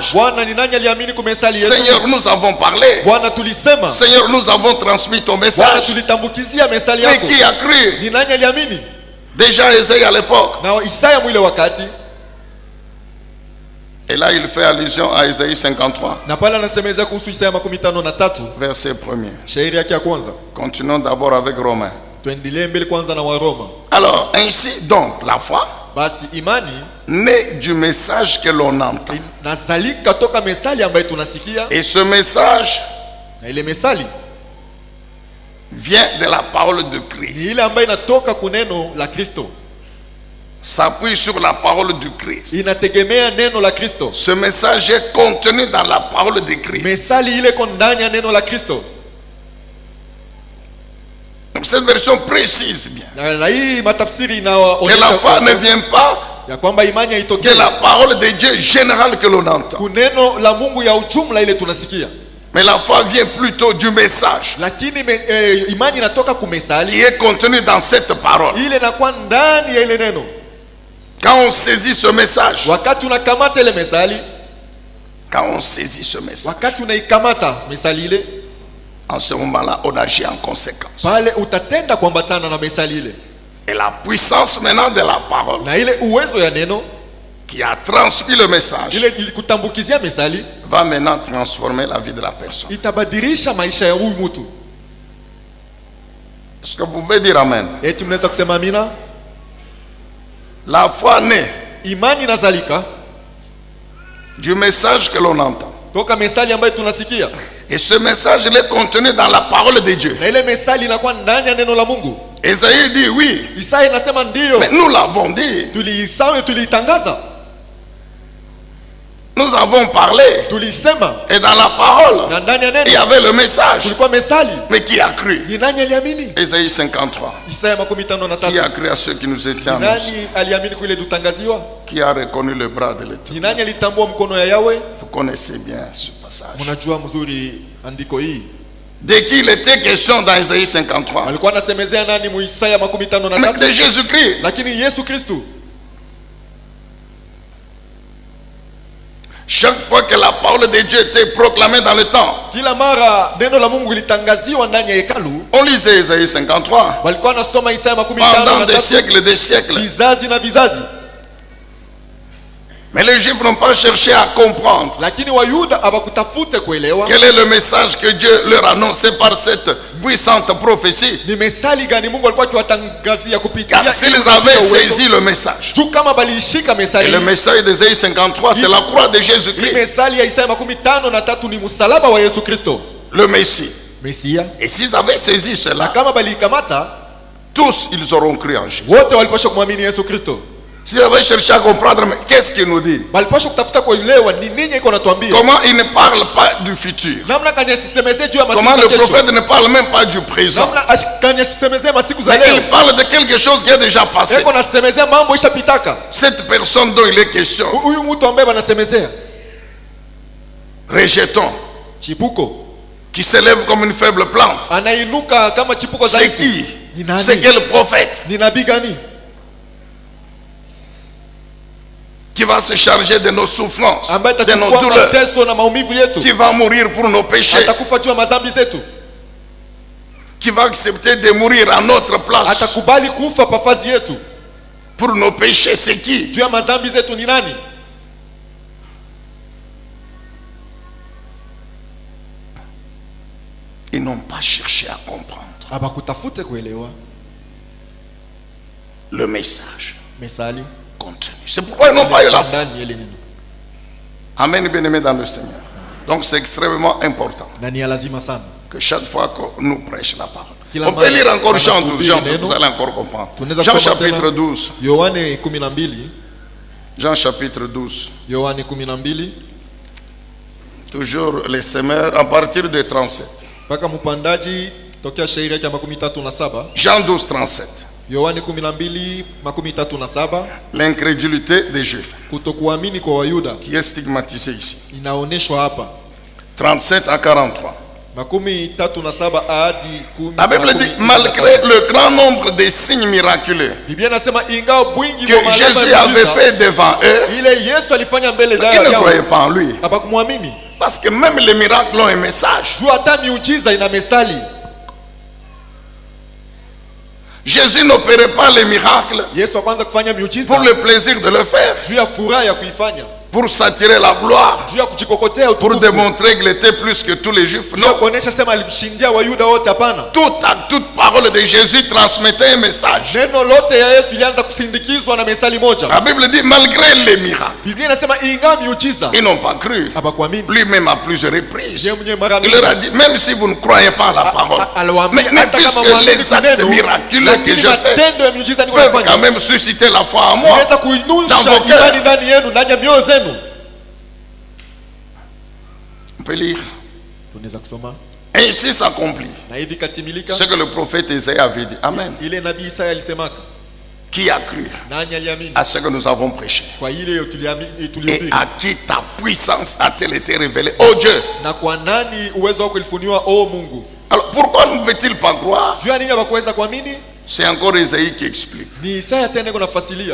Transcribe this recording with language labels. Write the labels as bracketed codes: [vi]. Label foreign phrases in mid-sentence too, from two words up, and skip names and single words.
[sw] Bwana, ni nani aliamini kumesali yetu? [fr] Seigneur, nous avons parlé. [sw] Bwana, tulisema. [fr] Seigneur, nous avons transmis ton [sw] Bwana, [fr] message. [sw] tulitambukizia mesali [fr] Mais [sw] yako. [fr] qui a cru? [sw] Ni nani aliamini? [fr] Déjà Isaïe à l'époque. [sw] Na Isaya mwile wakati [fr] Et là, il fait allusion à Isaïe 53, [sw] Na pale anasemezea kuhusu Isaya 53 [fr] verset 1er. [sw] shairi yake ya kwanza. [fr] Continuons d'abord avec Romains. [sw] Tuendelee mbele kwanza na Waroma. [fr] Alors, ainsi donc, la foi [sw] Basi imani [fr] naît du message que l'on entend. [sw] nazalika toka mesali ambayo tunasikia, [fr] Et ce message [sw] na ile mesali [fr] vient de la parole de [sw] ni [fr] Christ. [sw] ile ambayo inatoka kuneno la Kristo, [fr] S'appuie sur la parole du Christ. [sw] inategemea neno la Kristo. [fr] Ce message est contenu dans la parole de Christ. [sw] Mesali ile iko ndani ya neno la Kristo. [fr] Donc cette version précise bien [sw] Na hii matafsiri [fr] que la foi ne [sw] inaonyesha [fr] vient pas [sw] ya kwamba imani [fr] de [sw] haitokei [fr] la parole de Dieu générale que l'on entend. [sw] kuneno la Mungu ya ujumla ile tunasikia, [fr] Mais la foi vient plutôt du message [sw] lakini imani inatoka [fr] qui [sw] kumesali [fr] est contenu dans cette parole. [sw] ile inakuwa ndani ya ile neno. [fr] Quand on saisit ce message, [sw] Wakati unakamata ile mesali, [fr] quand on saisit ce message, [sw] wakati unaikamata mesali ile, [fr] en ce moment-là, on agit en conséquence. [sw] pale utatenda kuambatana na mesali ile, [fr] Et la puissance maintenant de la parole [sw] na ile uwezo ya neno [fr] qui a transmis le message [sw] ile ilikutambukizia mesali [fr] va maintenant transformer la vie de la personne. [sw] itabadilisha maisha ya huyu mtu. [fr] Est-ce que vous pouvez dire Amen? [sw] Eti mnaweza kusema amina? [fr] La foi naît [sw] Imani inazalika [fr] du message que l'on entend. [sw] toka mesali ambayo tunasikia, [fr] Et ce message, il est contenu dans la parole de Dieu. [sw] na ile mesali inakuwa ndani ya neno la Mungu. [fr] Esaïe dit oui, [sw] Isaya inasema ndiyo, [fr] mais nous l'avons dit. [sw] tuliisawe, tuliitangaza, [fr] Nous avons parlé. [sw] tulisema, [fr] Et dans la parole, [sw] na ndani ya [fr] il y [sw] neno [fr] avait le message. [sw] kulikuwa mesali. [fr] Mais qui a cru? [sw] Ni nani aliamini? [fr] Esaïe 53. [sw] Isaya [fr] Qui [sw] 53. [fr] a cru à ceux qui nous étaient [sw] Ni [fr] annoncés? [sw] nani aliamini kule tutangaziwa? [fr] Qui a reconnu le bras de [sw] Ni [fr] l'Éternel? [sw] nani alitambua mkono ya Yawe? [fr] Vous connaissez bien ce passage. [sw] Mnajua mzuri andiko hii. [fr] De qui il était question dans Esaïe 53? [sw] Walikuwa nasemezea nani mu Isaya [fr] Mais [sw] 53? [fr] de Jésus-Christ. [sw] Lakini Yesu Kristo, [fr] Chaque fois que la parole de Dieu était proclamée dans le temps, [sw] kila mara neno la Mungu litangaziwa ndani ya hekalu, [fr] on lisait Esaïe 53 [sw] walikuwa nasoma Isaya [fr] pendant des [sw] 53 [fr] siècles et des siècles. [sw] vizazi na vizazi. [fr] Mais les Juifs n'ont pas cherché à comprendre [sw] Lakini Wayuda hawakutafute kuelewa [fr] quel est le message que Dieu leur annonçait par cette puissante prophétie. [sw] ni mesali gani Mungu alikuwa akiwatangazia kupitia [fr] Car s'ils [sw] ili [fr] avaient [sw] kupitia uwezo. [fr] saisi le message, [sw] Tu kama baliishika [fr] et [sw] mesali, [fr] le message d'Esaïe 53, c'est la croix de [sw] hii [fr] Jésus-Christ, [sw] mesali ya Isaya 53 ni msalaba wa Yesu Kristo [fr] le Messie. [sw] Mesia. [fr] Et s'ils avaient saisi [sw] Na [fr] cela, [sw] kama baliikamata, [fr] tous ils auront cru en Jésus. [sw] wote walipaswa kumwamini Yesu Kristo. [fr] S'ils avaient cherché à comprendre, mais qu'est-ce qu'il nous dit? [sw] Balipaswa kutafuta kuelewa ni nini iko natuambia. [fr] Comment il ne parle pas du futur? [sw] Namna kanya sisemezee juu ya [fr] Comment [sw] masiku [fr] le [sw] za kesho. [fr] prophète ne parle même pas du présent? [sw] Namna kanya sisemezee masiku za [fr] Mais [sw] leo. [fr] il parle de quelque chose qui est déjà passé. [sw] Eko nasemezea mambo ishapitaka. [fr] Cette personne dont il est question, [sw] Huyu mtu ambaye banasemezea [fr] rejetons, [sw] chipuko [fr] qui s'élève comme une faible plante. [sw] anainuka kama chipuko [fr] C'est [sw] dhaifu. [fr] qui? [sw] Ni nani? [fr] C'est quel prophète [sw] Ni nabii gani [fr] qui va se charger de nos souffrances, [sw] ambaye [fr] de nos [sw] atachukua [fr] douleurs, [sw] mateso na maumivu yetu, [fr] qui va mourir pour nos péchés, [sw] atakufa juu ya madhambi zetu, [fr] qui va accepter de mourir à notre place [sw] atakubali kufa pafazi yetu [fr] pour nos péchés? C'est qui? [sw] juu ya madhambi zetu? Ni nani? [fr] Ils n'ont pas cherché à comprendre [sw] Abakutafute kuelewa [fr] le message [sw] mesali [fr] contenu. C'est pourquoi ils n'ont pas eu la foi. [sw] ndani ile neno, [fr] Amen, bien-aimés dans le Seigneur. Donc c'est extrêmement important [sw] na ni ya lazima sana. [fr] que chaque fois que nous prêche la parole. [sw] Kila [fr] On peut [sw] mara [fr] lire encore Jean 12, [sw] anahubiri [fr] Jean 12, [sw] neno. [fr] vous allez encore comprendre. [sw] Tunaweza [fr] Jean [sw] kusoma [fr] chapitre [sw] tena [fr] 12. [sw] Yohane 12, [fr] Jean chapitre 12. [sw] Yohane 12 [fr] Toujours les semeurs à partir de 37. [sw] mpaka mpandaji tokea shairi yake ya 37. [fr] Jean 12, 37. [sw] Yohane 12:37. [fr] L'incrédulité des Juifs [sw] Kutokuamini kwa Wayuda [fr] qui est stigmatisée ici. [sw] inaoneshwa hapa [fr] 37 à 43. [sw] 37 hadi 10. [fr] La Bible dit, malgré le grand nombre de signes miraculeux [sw] Biblia inasema ingawa bwingi [fr] que [sw] wa malama [fr] Jésus [sw] ya [fr] avait [sw] miujiza, [fr] fait devant eux, [sw] ile Yesu alifanya mbele za [fr] ils ne [sw] yao [fr] croyaient pas en lui. [sw] hapakumwamini. [fr] Parce que même les miracles ont un message. [sw] Juu hata miujiza ina mesali. [fr] Jésus n'opérait pas les miracles [sw] Yesu kwanza kufanya miujiza [fr] pour le plaisir de le faire, [sw] juu ya furaha ya kuifanya, [fr] pour s'attirer la gloire, [sw] juu ya kujikokotea [fr] pour [sw] utukufu, [fr] démontrer qu'il était plus que tous les juifs. [sw] juu ya [fr] Non. [sw] kuonesha sema alimshindia Wayuda wote. Hapana, [fr] Toute parole de Jésus transmettait un message. [sw] neno lote ya Yesu ilianza kusindikizwa na mesali moja. [fr] La Bible dit, malgré les miracles, [sw] Biblia inasema ingawa miujiza [fr] ils n'ont pas cru. [sw] hawakuamini. [fr] Lui-même à plusieurs reprises, [sw] Yeye mwenyewe mara [fr] il leur a dit, même si vous ne croyez pas à la parole, mais puisque les actes miraculeux que je fais [sw] matendo ya miujiza niko [fr] peuvent quand [sw] nafanya [fr] même susciter la foi en moi, [sw] inaweza [fr] dans [sw] kuinusha [fr] vos cœurs. [sw] imani ndani yenu, ndani ya mioyo zenu. [fr] On peut lire. [sw] Tunaweza kusoma [fr] Et ici s'accomplit [sw] na hivi katimilika [fr] ce que le prophète Isaïe avait dit. Amen. [sw] ile nabii Isaya alisemaka, [fr] Qui a cru [sw] nani aliamini [fr] à ce que nous avons prêché? [sw] kwa ile tuliamini [fr] Et [sw] tulihubiri, [fr] à qui ta puissance a-t-elle été révélée? Oh Dieu! [sw] na kwa nani uwezo wako ulifuniwa, o Mungu? [fr] Alors pourquoi ne veut-il pas croire? [sw] Juu ya nini hawakuweza kuamini? [fr] C'est encore Isaïe qui explique. [sw] Ni Isaya tena iko nafasilia,